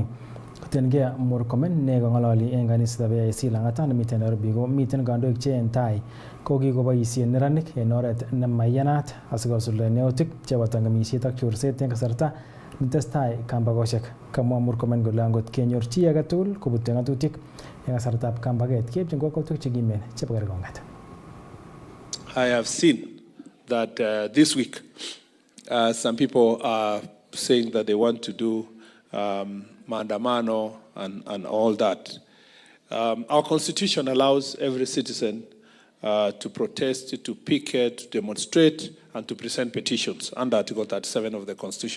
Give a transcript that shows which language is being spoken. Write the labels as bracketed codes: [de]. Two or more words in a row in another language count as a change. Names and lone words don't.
[kln] Kotiengei Murkomen ne kong'ololi en kanisetab AIC Lang'ata nemiten Nairobi ko miten kandoik che en tai ko kikoboisien neranik en oret nemaiyanat asikosuldaen yautik cheboto ng'emisiet ak chorset en kasarta netestai kambagoshek. Kamwa Murkomen kole angot kenyor chi age tugul kobute ng'atutik en kasartab kambaget keipchin kokwoutik chekimen chebo kerkong'et. [en] I have seen that this week some people are saying that they want to do maandamano and all that. Our constitution allows every citizen to protest, to picket, to demonstrate, and to present petitions under Article 37 of the Constitution.